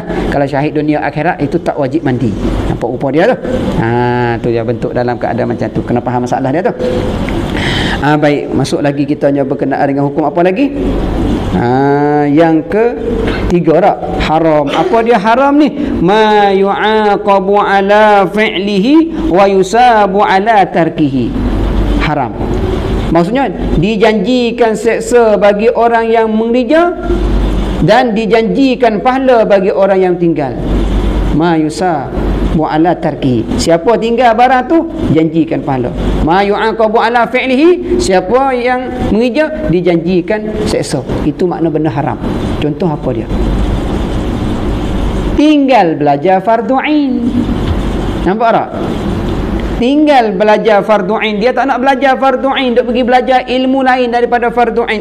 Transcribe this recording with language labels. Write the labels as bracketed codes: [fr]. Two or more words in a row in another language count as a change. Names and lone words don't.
[ms] Kalau syahid dunia akhirat itu tak wajib mandi. Nampak rupa dia tu? Tu dia bentuk dalam keadaan macam tu. Kena faham masalah dia tu. Baik, masuk lagi kita berkenaan dengan hukum apa lagi? Yang ketiga dah, haram. Apa dia haram ni? [ar] Ma yu'aqabu ala fi'lihi wa yusabu ala tarkihi. [ms] Haram. Maksudnya dijanjikan seksa bagi orang yang mengerja dan dijanjikan pahala bagi orang yang tinggal. [ar] Ma yusabu ala tarki. [ms] Siapa tinggal barang tu janjikan pahala. [ar] Ma yu'aqabu ala fi'lihi, [ms] siapa yang mengeja dijanjikan seksa. Itu makna benda haram. Contoh apa dia? Tinggal belajar fardu ain. Nampak tak? Tinggal belajar fardu ain, dia tak nak belajar fardu ain, dia pergi belajar ilmu lain daripada fardu ain.